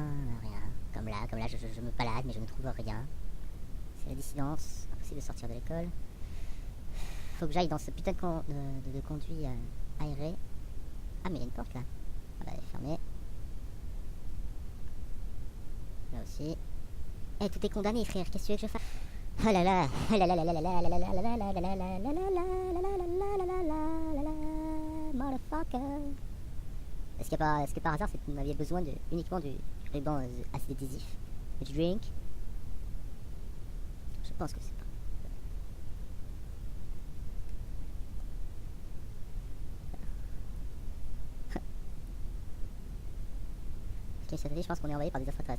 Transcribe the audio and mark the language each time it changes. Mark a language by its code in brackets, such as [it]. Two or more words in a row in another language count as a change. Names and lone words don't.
[fr] Comme là, je me balade mais je ne trouve rien. C'est la dissidence, impossible de sortir de l'école. faut que j'aille dans ce putain de conduit aéré. Ah, mais il y a une porte là. Ah bah, elle est fermée. Là aussi. Eh, tout est condamné, frère. Qu'est-ce que tu veux que je fasse? Oh là là, oh là là là là là là là là là là là là là là là là là, motherfucker. Est-ce que par hasard vous aviez besoin uniquement du ruban adhésif et du drink? Je pense que c'est pas. Ok, ça te dit, je pense qu'on est envoyé par des extraterrestres.